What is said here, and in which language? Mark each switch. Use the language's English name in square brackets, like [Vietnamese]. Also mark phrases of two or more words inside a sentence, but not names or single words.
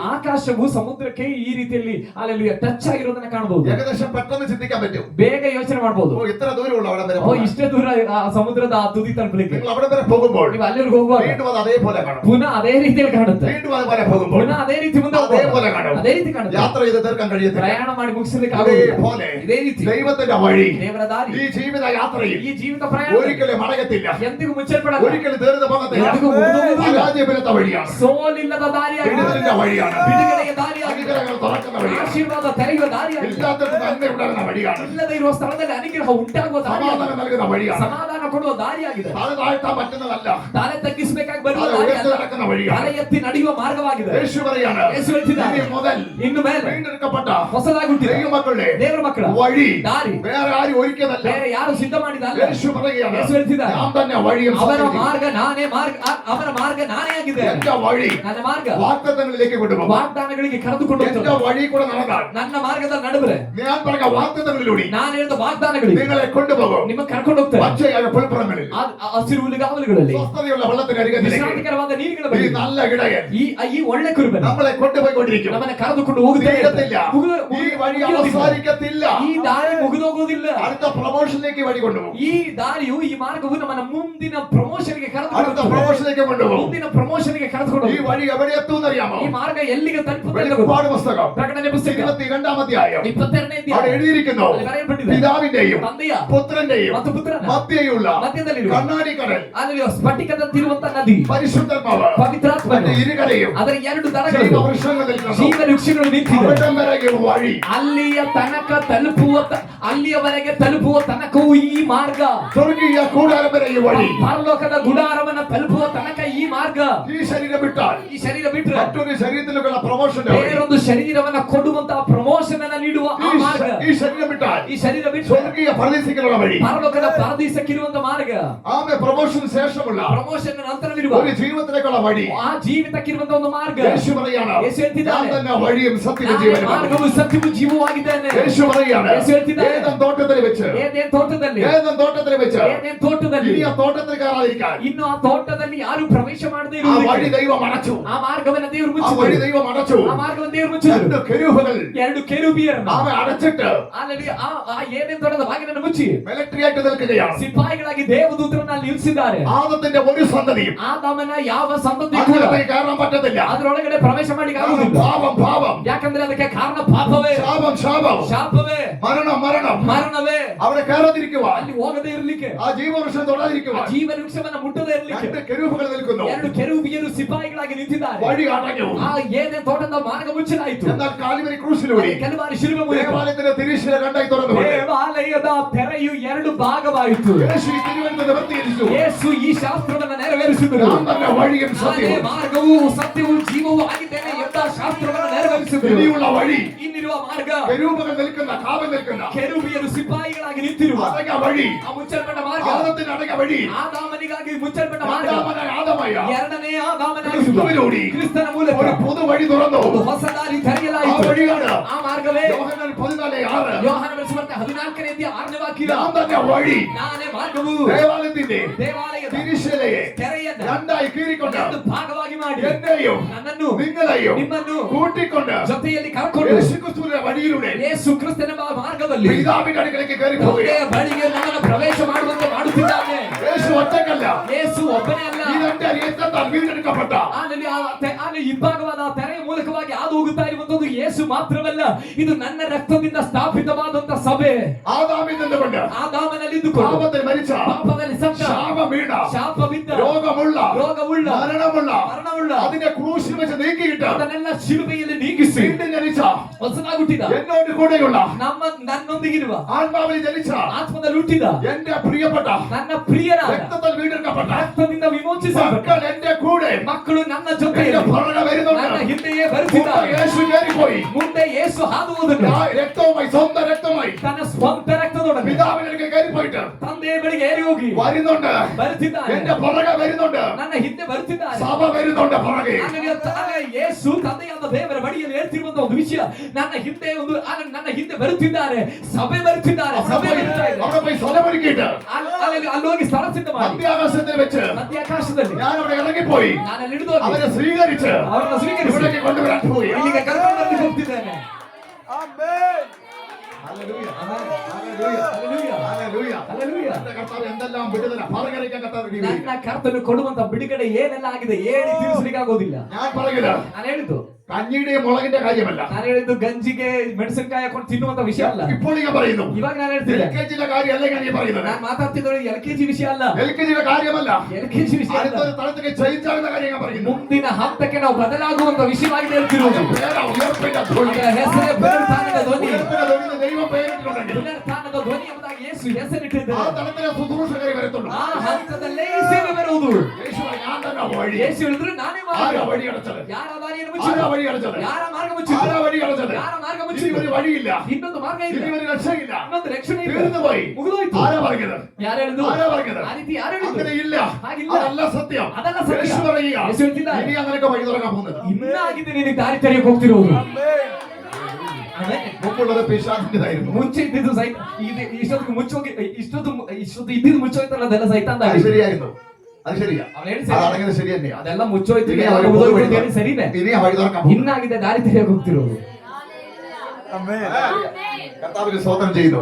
[Kannada] ಆಕಾಶವು ಸಮುದ್ರಕ್ಕೆ ಈ ರೀತಿಯಲ್ಲಿ ಅಲ್ಲೆಲ್ಲ ಟಚ್ ಆಗಿರೋದನ್ನ ಕಾಣಬಹುದು. [Malayalam] ഏകദേശം പെട്ടെന്ന് ചിന്തിക്കാൻ പറ്റും. [Kannada] ಬೇಗ ಯೋಚನೆ ಮಾಡಬಹುದು. [Malayalam] ഓ ഇത്ര ദൂരമുള്ള അവിടെ വരെ [Kannada] ಓ [Malayalam] പോകാൻ. [Kannada] ಇಷ್ಟೇ ದೂರ ಆ ಸಮುದ್ರದ ಆ ತುದಿ ತಲುಪಲಿಕ್ಕೆ. [Malayalam] നിങ്ങൾ അവിടെ വരെ പോകുമ്പോൾ [Kannada] ನೀವು ಅಲ್ಲಿವರೆಗೆ ಹೋಗುವಾಗ [Malayalam] വീണ്ടും അത് അതേപോലെ കാണും. [Kannada] ಪುನಃ ಅದೇ ರೀತಿಯಲ್ಲಿ ಕಾಣುತ್ತೆ. [Malayalam] വീണ്ടും അതുപോലെ പോകുമ്പോൾ [Kannada] ಪುನಃ ಅದೇ ರೀತಿ ಮುಂದೆ [Malayalam] അതേപോലെ [Kannada] ಹೋಗುವಾಗ [Malayalam] കാണും. [Kannada] ಅದೇ ರೀತಿ ಕಾಣುತ್ತೆ. [Malayalam] യാത്ര ചെയ്ത് തീർക്കാൻ കഴിയത്തില്ല. [Kannada] ಪ್ರಯಾಣ ಮಾಡಿ ಮುಗಿಸಲಿಕ್ಕೆ ಆಗುವುದಿಲ್ಲ. [Malayalam] അതേപോലെ [Kannada] ಇದೇ ರೀತಿ [Malayalam] ദൈവത്തിന്റെ വഴി [Kannada] ದೇವರ ದಾರಿ [Malayalam] ഈ ജീവിത യാത്രയിൽ [Kannada] ಈ ಜೀವಿತ ಪ್ರಯಾಣ [Malayalam] ഒരിക്കലും മടങ്ങത്തില്ല, [Kannada] ಎಂದಿಗೂ ಮುಚ್ಚಲ್ಪಡಲ್ಲ, [Malayalam] ഒരിക്കലും തീർന്നു പോകത്തില്ല. [Kannada] ಎಂದಿಗೂ ಮುಗಿದೋಗುವುದಿಲ್ಲ. [Malayalam] പരാജയമില്ലാത്ത വഴിയാണ്, [Kannada] ಸೋಲಿಲ್ಲದ ದಾರಿಯಾಗಿದೆ, [Malayalam] വിടുതലിന്റെ വഴിയാണ്, [Kannada] ಬಿಡುಗಡೆಯ ದಾರಿಯಾಗಿದೆ, [Malayalam] അനുഗ്രഹങ്ങൾ തുറക്കുന്ന വഴിയാണ്, [Kannada] ಆಶೀರ್ವಾದ ತೆರೆಯುವ ದಾರಿಯಾಗಿದೆ, [Malayalam] എല്ലാത്തിനും നന്മ ഉണ്ടാകുന്ന വഴിയാണ്, [Kannada] ಇಲ್ಲದೆ ಇರುವ ಸ್ಥಳದಲ್ಲಿ ಅನುಗ್ರಹ ಉಂಟಾಗುವ ದಾರಿಯಾಗಿದೆ, [Malayalam] സമാധാനം നൽകുന്ന വഴിയാണ്, [Kannada] ಸಮಾಧಾನ ಕೊಡುವ ದಾರಿಯಾಗಿದೆ, [Malayalam] തല താഴ്ത്താൻ പറ്റുന്നതല്ല, [Kannada] ತಲೆ ತಗ್ಗಿಸಬೇಕಾಗಿ ಬರುವ [Malayalam] അത് [Kannada] ದಾರಿ [Malayalam] ഉയർത്തി [Kannada] ಅಲ್ಲ, [Malayalam] നടക്കുന്ന വഴിയാണ്. [Kannada] ತಲೆ ಎತ್ತಿ ನಡೆಯುವ ಮಾರ್ಗವಾಗಿದೆ. [Malayalam] യേശു പറയാണ്, [Kannada] ಯೇಸು ಹೇಳ್ತಿದ್ದಾನೆ, [Malayalam] ഇനി മുതൽ [Kannada] ಇನ್ನು ಮೇಲೆ [Malayalam] വീണ്ടെടുക്കപ്പെട്ട [Kannada] ಹೊಸದಾಗಿ ಹುಟ್ಟಿದ [Malayalam] ദൈവമക്കളുടെ [Kannada] ದೇವರ ಮಕ್ಕಳ [Malayalam] വഴി [Kannada] ದಾರಿ [Malayalam] വേറെ ആരും ഒരുക്കിയതല്ല. [Kannada] ಬೇರೆ ಯಾರು ಸಿದ್ಧ ಮಾಡಿದಲ್ಲ. [Malayalam] യേശു പറയുകയാണ്, [Kannada] ಯೇಸು ಹೇಳ್ತಿದ್ದಾನೆ, [Malayalam] ഞാൻ തന്നെ വഴിയും [Kannada] ಅವರ [Malayalam] സത്യവും [Kannada] ಮಾರ್ಗ ನಾನೇ ಮಾರ್ಗ, ಅವರ ಮಾರ್ಗ ನಾನೇ ಆಗಿದೆ. [Malayalam] എന്റെ വഴി [Kannada] ನನ್ನ ಮಾರ್ಗ [Malayalam] വാഗ്ദത്തങ്ങളിലേക്ക് കൊണ്ടുപോകും. [Kannada] ವಾಗ್ದಾನಗಳಿಗೆ ಕರೆದುಕೊಂಡು [Malayalam] എന്റെ [Kannada] ಹೋಗ್ತದೆ. [Malayalam] വഴി കൂടെ നടന്നാൽ [Kannada] ನನ್ನ ಮಾರ್ಗದ ನಡುವೆ [Malayalam] ഞാൻ പറഞ്ഞ വാഗ്ദത്തങ്ങളിലൂടെ [Kannada] ನಾನು ಹೇಳಿದ ವಾಗ್ದಾನಗಳಿಗೆ [Malayalam] നിങ്ങളെ കൊണ്ടുപോകും. [Kannada] ನಿಮ್ಮ ಕರ್ಕೊಂಡು ಹೋಗ್ತೇವೆ. [Malayalam] പച്ചയായ പുൽപ്പുറങ്ങളിൽ [Kannada] ಹಸಿರು ಹುಲ್ಲುಗಾವಲುಗಳಲ್ಲಿ [Malayalam] സ്വസ്ഥതയുള്ള വെള്ളത്തിന് അരികത്തിലേക്ക് [Kannada] ವಿಶ್ರಾಂತಿಕರವಾದ ನೀರುಗಳ [Malayalam] ഈ [Kannada] ಬಳಿ [Malayalam] നല്ല ഇടയൻ [Kannada] ಈ ಒಳ್ಳೆ ಕುರುಬನ [Malayalam] നമ്മളെ കൊണ്ടുപോയിക്കൊണ്ടിരിക്കും. [Kannada] ನಮ್ಮನ್ನ ಕರೆದುಕೊಂಡು ಹೋಗುತ್ತೇವೆ. [Malayalam] തീരത്തില്ല, ഈ വഴി അവസാനിക്കത്തില്ല. [Kannada] ಈ ದಾರಿ ಮುಗಿದೋಗುವುದಿಲ್ಲ. [Malayalam] അടുത്ത പ്രൊമോഷനിലേക്ക് വഴി കൊണ്ടുപോകും. [Kannada] ಈ ದಾರಿಯು ಈ ಮಾರ್ಗವು ನಮ್ಮನ್ನ ಮುಂದಿನ ಪ್ರಮೋಷನ್ಗೆ [Malayalam] അടുത്ത [Kannada] ಕರೆದುಕೊಂಡು [Malayalam] പ്രൊമോഷനിലേക്ക് കൊണ്ടുപോകും. [Kannada] ಮುಂದಿನ ಪ್ರಮೋಷನ್ಗೆ ಕರೆದುಕೊಂಡು [Malayalam] ഈ വഴി എവിടെ എത്തുമെന്നറിയാമോ? [Kannada] ಈ ಮಾರ್ಗ ಎಲ್ಲಿಗೆ ತಲುಪುತ್ತದೆ? [Malayalam] വെളിപ്പാട് പുസ്തകം [Kannada] ಪ್ರಕಟಣೆ ಪುಸ್ತಕ [Malayalam] 22-ാം അധ്യായം [Kannada] 22ನೇ [Malayalam] അവിടെ [Kannada] ಅಧ್ಯಾಯ [Malayalam] എഴുതിയിരിക്കുന്നു, [Kannada] ಅಲ್ಲಿ ಬರೆಯಲ್ಪಟ್ಟಿದೆ, [Malayalam] പിതാവിന്റെയും [Kannada] ತಂದೆಯ [Malayalam] പുത്രന്റെയും [Kannada] ಮತ್ತು ಪುತ್ರನ [Malayalam] മധ്യയുള്ള [Kannada] ಮಧ್ಯದಲ್ಲಿರುವ [Malayalam] കണ്ണാടി കടൽ [Kannada] ಅಲ್ಲಿ ಸ್ಫಟಿಕದಂತಿರುವಂತ ನದಿ [Malayalam] പരിശുദ്ധാത്മാവ് [Kannada] ಪವಿತ್ರಾತ್ಮನು [Malayalam] അതിന്റെ ഇരുകരയും [Kannada] ಅದರ ಎರಡು ದಡಗಳು [Malayalam] ജീവവൃക്ഷങ്ങൾ നിൽക്കുന്നു. [Kannada] ಜೀವ ವೃಕ್ಷಗಳು ನಿಂತಿವೆ. [Malayalam] അവിടം വരെയും വഴി, [Kannada] ಅಲ್ಲಿಯ ತನಕ ತಲುಪುವ ಅಲ್ಲಿಯವರೆಗೆ ತಲುಪುವ ತನಕವೂ ಈ ಮಾರ್ಗ, [Malayalam] സ്വർഗീയ കൂടാരം വരെ ഈ വഴി. [Kannada] ಪರಲೋಕದ ಗುಡಾರವನ್ನ ತಲುಪುವ ತನಕ ಈ ಮಾರ್ಗ. [Malayalam] ഈ ശരീരം വിട്ടാൽ [Kannada] ಈ ಶರೀರ ಬಿಟ್ರೆ [Malayalam] മറ്റൊരു ശരീരത്തിലുള്ള പ്രൊമോഷൻ. [Kannada] ಬೇರೊಂದು ಶರೀರವನ್ನ ಕೊಡುವಂತಹ ಪ್ರಮೋಷನ್ ಅನ್ನ ನೀಡುವ ಆ ಮಾರ್ಗ. [Malayalam] ഈ ശരീരം വിട്ടാൽ [Kannada] ಈ ಶರೀರ ಬಿಟ್ರೆ [Malayalam] സ്വർഗീയ പരദീസിക്കുള്ള വഴി. [Kannada] ಪರಲೋಕದ ಪರದೀಸಕ್ಕಿರುವಂತ ಮಾರ್ಗ. [Malayalam] ആമേ പ്രൊമോഷന് ശേഷമുള്ള [Kannada] ಪ್ರಮೋಷನ್ ನಂತರವಿರುವ [Malayalam] ഒരു ജീവിതത്തിലേക്കുള്ള വഴി. [Kannada] ಆ ಜೀವಿತಕ್ಕಿರುವಂತ ಒಂದು ಮಾರ್ಗ. [Malayalam] യേശു പറയാണ്, [Kannada] യേശು ಹೇಳ್ತಿದ್ದಾನೆ, [Malayalam] ഞാൻ തന്നെ വഴിയും സത്യവും [Kannada] ನಾನೇ [Malayalam] ജീവനും. [Kannada] ಮಾರ್ಗವು ಸತ್ಯವೂ ಜೀವವಾಗಿದ್ದೇನೆ. [Malayalam] യേശു പറയാണ്, [Kannada] യേശು ಹೇಳ್ತಿದ್ದಾನೆ, [Malayalam] ഏദൻ തോട്ടത്തിൽ വെച്ച് [Kannada] ಏದೇನ್ ತೋಟದಲ್ಲಿ [Malayalam] ഏദൻ തോട്ടത്തിൽ വെച്ച് [Kannada] ಏದೇನ್ ತೋಟದಲ್ಲಿ [Malayalam] ഇനി ആ തോട്ടത്തിൽ കയറാതിരിക്കാൻ [Kannada] ಇನ್ನು ಆ ತೋಟದಲ್ಲಿ ಯಾರು ಪ್ರವೇಶ ಮಾಡದೇ [Malayalam] ആ വഴി [Kannada] ಇರುವುದು, [Malayalam] ദൈവം അടച്ചു. [Kannada] ಆ ಮಾರ್ಗವನ್ನ ದೇವರು [Malayalam] ആ വഴി [Kannada] ಮುಚ್ಚಿದರು. [Malayalam] ദൈവം അടച്ചു. [Kannada] ಆ ಮಾರ್ಗವನ್ನು ದೇವರು ಮುಚ್ಚಿದರು. [Malayalam] രണ്ട് കെരൂബുകൾ [Kannada] ಎರಡು ಕೆರೂಬಿಯರನ್ನು [Malayalam] അവ അടച്ചിട്ട് [Kannada] ಅಲ್ಲಿ ಆ ಏದೇನ್ ತೋಟದ ಬಾಗಿಲನ್ನು ಮುಚ್ಚಿ [Malayalam] മിലിಟറി ആയിട്ട് നിൽക്കുകയാണ്. [Kannada] ಸಿಪಾಯಿಗಳಾಗಿ ದೇವದೂತರನ್ನು ಅಲ್ಲಿ ನಿಲ್ಲಿಸಿದ್ದಾರೆ. [Malayalam] ആദത്തിന്റെ ഒരു സന്തതിയും [Kannada] ಆದಾಮನ ಯಾವ ಸಂತತಿ ಕೂಡ [Malayalam] അങ്ങോട്ടേക്ക് കയറാൻ പറ്റത്തില്ല. [Kannada] ಅದರೊಳಗಡೆ ಪ್ರವೇಶ ಮಾಡಿ ಆಗುವುದಿಲ್ಲ. [Malayalam] പാപം പാപം, [Kannada] ಯಾಕಂದ್ರೆ ಅದಕ್ಕೆ ಕಾರಣ ಪಾಪವೇ, [Malayalam] ശാപം ശാപം, [Kannada] ಶಾಪವೇ, [Malayalam] മരണം മരണം. [Kannada] ಮರಣವೇ. [Malayalam] അവിടെ കയറാതിരിക്കുവാൻ, [Kannada] ಅಲ್ಲಿ ಹೋಗದೇ ಇರ್ಲಿಕ್ಕೆ, [Malayalam] ആ ജീവവൃക്ഷം തൊടാതിരിക്കുവാൻ [Kannada] ಜೀವ ವೃಕ್ಷವನ್ನ ಮುಟ್ಟದೇ ಇರ್ಲಿಕ್ಕೆ [Malayalam] രണ്ട് കെരൂബുകൾ നിൽക്കുന്നു. [Kannada] ಎರಡು ಕೆರೂಬಿಯರು ಸಿಪಾಯಿಗಳಾಗಿ ನಿಂತಿದ್ದಾರೆ. [Malayalam] വഴി അടഞ്ഞു. [Kannada] ಆ ಏನೇ ತೋಟದ ಮಾರ್ಗ ಮುಚ್ಚಲಾಯಿತು. [Malayalam] എന്നാൽ കാൽവരി ക്രൂശിലൂടെ [Kannada] ಕೆಲವಾರು ಶಿಲುಬೆ ಮೂಲಕ [Malayalam] ദേവാലയത്തിന്റെ തിരിശില രണ്ടായി തുറന്നു. [Kannada] ದೇವಾಲಯದ ತೆರೆಯು ಎರಡು ಭಾಗವಾಯಿತು. [Malayalam] യേശു ഈ തിരുവനന്തപുരം നിവർത്തിയിരിച്ചു. [Kannada] ಯೇಸು ಈ ಶಾಸ್ತ್ರವನ್ನ ನೆರವೇರಿಸಿದರು. [Malayalam] ഞാൻ തന്നെ വഴിയും [Kannada] ನಾನೇ [Malayalam] സത്യവും [Kannada] ಮಾರ್ಗವೂ ಸತ್ಯವೂ ಜೀವವೂ ಆಗಿದ್ದೇನೆ ಎಂಬ ಶಾಸ್ತ್ರವನ್ನು ನೆರವೇರಿಸಿದರು. [Malayalam] ഇനിയുള്ള വഴി, [Kannada] ಇನ್ನಿರುವ ಮಾರ್ಗ, [Malayalam] കെരൂബുകൾ നിൽക്കുന്ന, കാവൽ നിൽക്കുന്ന [Kannada] ಕೆರೂಬಿಯರು ಸಿಪಾಯಿಗಳಾಗಿ ನಿಂತಿರುವ [Malayalam] അടഞ്ഞ വഴി, [Kannada] ಆ ಮುಚ್ಚಲ್ಪಟ್ಟ ಮಾರ್ಗ, [Malayalam] ആദത്തിന് അടഞ്ഞ വഴി, [Kannada] ಆದಾಮನಿಗಾಗಿ ಮುಚ್ಚಲ್ಪಟ್ಟ ಮಾರ್ಗ, [Malayalam] രണ്ടാമനായ ആദമായ [Kannada] ಎರಡನೇ ಆದಾಮನಾಗಿರುವ [Malayalam] ക്രിസ്തുവിലൂടെ [Kannada] ಕ್ರಿಸ್ತನ ಮೂಲಕ [Malayalam] ഒരു പുതുവഴി തുറന്നു. [Kannada] ಒಂದು ಹೊಸ ದಾರಿ [Malayalam] ആ [Kannada] ತೆರೆಯಲಾಯಿತು. [Malayalam] വഴിയാണ് [Kannada] ಆ ಮಾರ್ಗವೇ [Malayalam] യോഹന്നാൻ 14:6. [Kannada] ಯೋಹಾನ ಬೆಳೆಸುವಂತ 14ನೇ ಅಧ್ಯಾಯ 6ನೇ ವಾಕ್ಯ. [Malayalam] ഞാൻ തന്നെ വഴി. [Kannada] ನಾನೇ ಮಾರ್ಗವು [Malayalam] ദേവാലയത്തിന്റെ [Kannada] ದೇವಾಲಯದ [Malayalam] തിരിശിലയെ [Kannada] ತೆರೆಯನ್ನ [Malayalam] രണ്ടായി കീറിക്കൊണ്ട് [Kannada] ಎರಡು ಭಾಗವಾಗಿ ಮಾಡಿ [Malayalam] എന്നെയും [Kannada] ನನ್ನನ್ನು [Malayalam] നിങ്ങളെയും [Kannada] ನಿಮ್ಮನ್ನು [Malayalam] കൂട്ടിക്കൊണ്ട് [Kannada] ಜೊತೆಯಲ್ಲಿ ಕರ್ಕೊಂಡು [Malayalam] യേശുക്രിസ്തുവിന്റെ വഴിയിലൂടെ [Kannada] ಯೇಸು ಕ್ರಿಸ್ತನ ಮಾರ್ಗದಲ್ಲಿ [Malayalam] പിതാവിന്റെ അടുക്കലേക്ക് കയറി [Kannada] ತಂದೆಯ [Malayalam] പോവുകയാണ്. [Kannada] ಬಳಿಗೆ ನಮ್ಮನ್ನು ಪ್ರವೇಶ ಮಾಡುವಂತೆ ಮಾಡುತ್ತಿದ್ದಾನೆ. [Malayalam] യേശു ഒറ്റക്കല്ല. [Kannada] ಯೇಸು ಒಬ್ಬನೇ ಅಲ್ಲ. [Malayalam] ഈ രണ്ട് അരിയത്താൽ വീണ്ടെടുക്കപ്പെട്ട [Kannada] ಅಲ್ಲಿ ಇಬ್ಬಾಗವಾದ ಆ ತೆರೆಯ ಮೂಲಕವಾಗಿ ಹಾದು ಹೋಗುತ್ತಾ ಇರುವಂತದ್ದು ಯೇಸು ಮಾತ್ರವಲ್ಲ, ಇದು ನನ್ನ ರಕ್ತದಿಂದ ಸ್ಥಾಪಿತವಾದಂತ ಸಭೆ. [Malayalam] ആദാമിൽ നിന്നുകൊണ്ട് [Kannada] ಆದಾಮನಲ್ಲಿ ಇದ್ದುಕೊಂಡು [Malayalam] പാപത്തിൽ മരിച്ച, [Kannada] ಪಾಪದಲ್ಲಿ ಸತ್ತ, [Malayalam] ശാപം വീണ, [Kannada] ಶಾಪ ಬಿದ್ದ, [Malayalam] രോഗമുള്ള, [Kannada] ರೋಗವುಳ್ಳ, [Malayalam] മരണമുള്ള [Kannada] ಮರಣವುಳ್ಳ [Malayalam] അതിനെ ക്രൂശിൽ വെച്ച് നീക്കിയിട്ട് [Kannada] ಅದನ್ನೆಲ್ಲ ಶಿಲುಬೆಯಲ್ಲಿ ನೀಗಿಸಿ [Malayalam] വീണ്ടും ജനിച്ച, [Kannada] ಹೊಸದಾಗಿ ಹುಟ್ಟಿದ, [Malayalam] എന്നോട് കൂടെയുള്ള, [Kannada] ನನ್ನೊಂದಿಗಿರುವ, [Malayalam] ആത്മാവിൽ ജനിച്ച, [Kannada] ಆತ್ಮದಲ್ಲಿ ಹುಟ್ಟಿದ [Malayalam] എന്റെ പ്രിയപ്പെട്ട, [Kannada] ನನ್ನ ಪ್ರಿಯರಾದ, [Malayalam] രക്തത്താൽ വീണ്ടെടുക്കപ്പെട്ട [Kannada] ರಕ್ತದಿಂದ ವಿಮೋಚಿಸಲ್ಪಟ್ಟ [Malayalam] മക്കൾ എന്റെ കൂടെ, [Kannada] ಮಕ್ಕಳು ನನ್ನ [Malayalam] എന്റെ [Kannada] ಜೊತೆಯಲ್ಲಿ [Malayalam] പുറകെ വരുന്നുണ്ട്. [Kannada] ನನ್ನ ಹಿಂದೆಯೇ [Malayalam] മുമ്പ് [Kannada] ಬರುತ್ತಿದ್ದಾರೆ. [Malayalam] യേശു കയറിപ്പോയി. [Kannada] ಮುಂದೆ ಯೇಸು ಹಾದು ಹೋದನು. [Malayalam] രക്തവുമായി, സ്വന്തം രക്തമായി [Kannada] ತನ್ನ ಸ್ವಂತ ರಕ್ತದೊಡನೆ [Malayalam] പിതാവിന്റെ അടുക്കൽ കയറിപ്പോയിട്ട് [Kannada] ತಂದೆಯ ಬಳಿಗೆ ಏರಿ ಹೋಗಿ [Malayalam] വരുന്നുണ്ട്. [Kannada] ಬರುತ್ತಿದ್ದಾನೆ. [Malayalam] എന്റെ പുറകെ വരുന്നുണ്ട്. [Kannada] ನನ್ನ ಹಿಂದೆ ಬರುತ್ತಿದ್ದಾನೆ. [Malayalam] സഭ വരുന്നുണ്ട് പുറകെ. [Kannada] ಯೇಸು ತಂದೆಯಾದ ದೇವರ ಬಳಿಯಲ್ಲಿ ಹೇಳ್ತಿರುವಂತ ಒಂದು ವಿಷಯ, ನನ್ನ ಹಿಂದೆ ಬರುತ್ತಿದ್ದಾರೆ, ಸಭೆ ಬರುತ್ತಿದ್ದಾರೆ, ಸಭೆ ಬರ್ತಾ ಇದೆ. [Malayalam] അവിടെ പോയി സ്ഥലമൊരുക്കിയിട്ട് [Kannada] ಅಲ್ಲಿ ಹೋಗಿ ಸ್ಥಳ ಸಿದ್ಧ ಮಾಡಿ [Malayalam] മധ്യാകാശത്തിൽ വെച്ച് [Kannada] ಮಧ್ಯಾಕಾಶದಲ್ಲಿ [Malayalam] ഞാൻ അവിടെ ഇറങ്ങിപ്പോയി [Kannada] ನಾನು ಅಲ್ಲಿ ಹಿಡಿದು ಹೋಗಿ [Malayalam] അവരെ സ്വീകരിച്ച് [Kannada] ಅವರನ್ನು ಸ್ವೀಕರಿಸಿ [Malayalam] ഇവിടേക്ക് കൊണ്ടുവരാൻ പോയി. [Kannada] ಇಲ್ಲಿಗೆ ಕರ್ಕೊಂಡು ಬರ್ಲಿಕ್ಕೆ ಹೋಗ್ತಿದ್ದೇನೆ. [Malayalam] ഹല്ലേലൂയ. [Kannada] ಹಲ್ಲೆಲೂಯಾ. [Malayalam] ഹല്ലേലൂയ. [Kannada] ಹಲ್ಲೆಲೂಯಾ. [Malayalam] എന്റെ കർത്താവ് എന്തെല്ലാം വിടുതല പറഞ്ഞറിയിക്കാൻ കർത്താവ് ready ആയി. [Kannada] ನನ್ನ ಕರ್ತನು ಕೊಡುವಂತ ಬಿಡುಗಡೆ ಏನೆಲ್ಲ ಆಗಿದೆ ಹೇಳಿ ತಿಳಿಸಲಿಕ್ಕೆ ಆಗೋದಿಲ್ಲ. [Malayalam] ഞാൻ പറയുക, [Kannada] ನಾನು ಹೇಳಿದ್ದು [Malayalam] കഞ്ഞിയുടെയും മുളകിന്റെ കാര്യമല്ല. [Kannada] ನಾನು ಹೇಳಿದ್ದು ಗಂಜಿಗೆ ಮೆಣಸಿನಕಾಯಿ ಹಾಕೊಂಡು ತಿನ್ನುವಂತ ವಿಷಯ ಅಲ್ಲ. [Malayalam] ഇപ്പോൾ ഞാൻ പറയുന്നു [Kannada] ಇವಾಗ ನಾನು ಹೇಳ್ತಿದ್ದೆ [Malayalam] LKG കാര്യമല്ല ഞാൻ പറയുന്നത്. [Kannada] ನಾನು ಮಾತಾಡ್ತಿದ್ದೆ LKG ವಿಷಯ ಅಲ್ಲ. [Malayalam] LKG കാര്യമಲ್ಲ. [Kannada] LKG ವಿಷಯ ಅಲ್ಲ. [Malayalam] അടുത്തൊരു തലത്തിലേക്ക് ചേഞ്ച് ആകുന്ന കാര്യം ഞാൻ പറയുന്നു. [Kannada] ಮುಂದಿನ ಹಂತಕ್ಕೆ ನಾವು ಬದಲಾಗುವಂತ ವಿಷಯವಾಗಿ ಹೇಳ್ತಿರೋದು. [Malayalam] ഉയർപ്പിന്റെ ധ്വനി. [Kannada] ಅದರ ಹೆಸರೇ ಪುನರುತ್ಥಾನದ ಧ್ವನಿ. [Malayalam] ഉയർപ്പിന്റെ ധ്വനി ദൈവം പേരിട്ടിട്ടുണ്ടെങ്കിൽ [Kannada] ಪುನರುತ್ಥಾನದ ಧ್ವನಿ ಎಂಬುದಾಗಿ ಯೇಸು ಹೆಸರಿಟ್ಟಿದ್ದಾರೆ. [Malayalam] ആ തലത്തിലെ ശുശ്രൂഷകരെ വരത്തുള്ളൂ. [Kannada] ಆ ಹಂತದಲ್ಲೇ ಈ ಸೇವೆ ಬರುವುದು. [Malayalam] യേശു ഞാൻ തന്നെ വഴി. [Kannada] ಯೇಸು ಹೇಳಿದ್ರು ನಾನೇ [Malayalam] ആരാ [Kannada] ಮಾರ್ಗ. [Malayalam] വഴി അടച്ചത്? [Kannada] ಯಾರ ದಾರಿಯನ್ನು [Malayalam] ആരാ [Kannada] ಮುಚ್ಚಿದ್ರು? [Malayalam] വഴി അടച്ചത്? [Kannada] ಯಾರ ಮಾರ್ಗ [Malayalam] ആരാ [Kannada] ಮುಚ್ಚಿದ್ರು? [Malayalam] വഴി അടച്ചത്? [Kannada] ಯಾರ ಮಾರ್ಗ [Malayalam] ഇനി [Kannada] ಮುಚ್ಚಿದ್ರು? [Malayalam] ഒരു വഴിയില്ല. [Kannada] ಇನ್ನೊಂದು ಮಾರ್ಗ ಇಲ್ಲ. [Malayalam] ഇനി ഒരു രക്ഷയില്ല. [Kannada] ಇನ್ನೊಂದು ರಕ್ಷಣೆ ಇಲ್ಲ. [Malayalam] തീർന്നു പോയി. [Kannada] ಮುಗಿದೋಯ್ತು. [Malayalam] ആരാ പറഞ്ഞത്? [Kannada] ಯಾರು ಹೇಳಿದ್ರು? [Malayalam] ആരാ പറഞ്ഞത്? [Kannada] ಆ ರೀತಿ ಯಾರು ಹೇಳಿದ್ರು? [Malayalam] അങ്ങനെ ഇല്ല. [Kannada] ಹಾಗಿಲ್ಲ. [Malayalam] അതല്ല സത്യം. [Kannada] ಅದಲ್ಲ ಸತ್ಯ. [Malayalam] യേശു പറയുക. [Kannada] ಯೇಸು ಹೇಳ್ತಿದ್ದಾರೆ. [Malayalam] ഇനി അങ്ങനെയൊക്കെ വഴി തുറക്കാൻ പോകുന്നത്. [Kannada] ಇನ್ನಾಗಿದೆ ನಿನಗೆ ದಾರಿ ತೆರೆಯಕ್ಕೆ ಹೋಗ್ತಿರೋದು. ಆಮೇಲೆ [Malayalam] മുമ്പുള്ളത് പിശാചിന്റേതായിരുന്നു. [Kannada] ಮುಂಚೆ ಇದ್ದಿದ್ದು ಇಷ್ಟೊತ್ತಿಗೆ ಮುಚ್ಚೋಗಿ ಇಷ್ಟೊತ್ತು ಇದ್ದಿದ್ದು ಮುಚ್ಚೋಯ್ತಲ್ಲ ಅದೆಲ್ಲ ಸೈತಾನ್ದ [Malayalam] അത് ശരിയായിരുന്നു. അത് ശരിയാ. [Kannada] ಅವನು ಹೇಳಿ [Malayalam] അതടങ്ങിയത് ശരി തന്നെയാ. [Kannada] ಅದೆಲ್ಲ ಮುಚ್ಚೋಯ್ತು [Malayalam] ഇനി ആ [Kannada] ಎಲ್ಲ [Malayalam] വഴി [Kannada] ಮುಗಿದೋಯ್ತು ಹೇಳಿ ಸರಿನೇ. [Malayalam] ഇനി ആ വഴി തുറക്കാൻ പോകുന്നത്. [Kannada] ಇನ್ನಾಗಿದೆ ದಾರಿ ತೆರೆಯಕ್ಕೆ ಹೋಗ್ತಿರೋದು. [Malayalam] കർത്താവിന് സ്തോത്രം ചെയ്യുന്നു.